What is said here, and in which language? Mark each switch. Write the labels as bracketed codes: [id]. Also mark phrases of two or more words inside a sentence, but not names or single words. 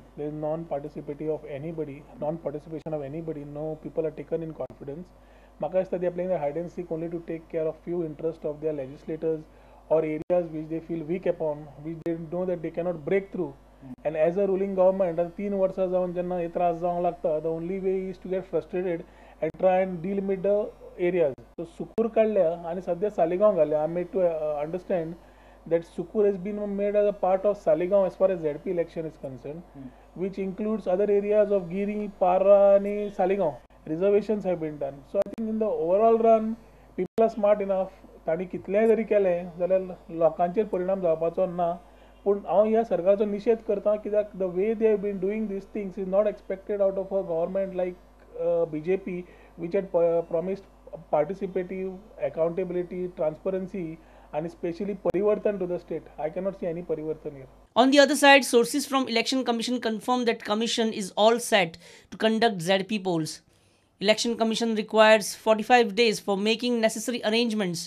[en] There is non-participation of anybody. No people are taken in confidence. Makasta they are playing the hide and seek only to take care of few interests of their legislators or areas which they feel weak upon, which they know that they cannot break through. And as a ruling government, as [kok] 3 वर्षा जाऊन ज्यांना हे त्रास जावंक लागता, [en] the only way is to get frustrated and try and delimit the areas. [kok] So Sukur काढल्या आणि सध्या सालिगांव घाल्या. [en] I made to understand that Sukur has been made as a part of Saligaon as far as ZP election is concerned, which includes other areas of Giri, Para and Saligaon. Reservations have been done. So I think in the overall run, people are smart enough. [kok] ताणी कितलेंय जरी केलें जाल्यार लोकांचेर परिणाम जावपाचो ना. पूण हांव ह्या सरकारचो निशेध करता कित्याक [en] the way they have been doing these things is not expected out of a government like BJP, which had promised participative, accountability, transparency, and especially parivartan to the state. I cannot see any parivartan here. On the other side, sources from Election Commission confirm that Commission is all set to conduct ZP polls. Election Commission requires 45 days for making necessary arrangements.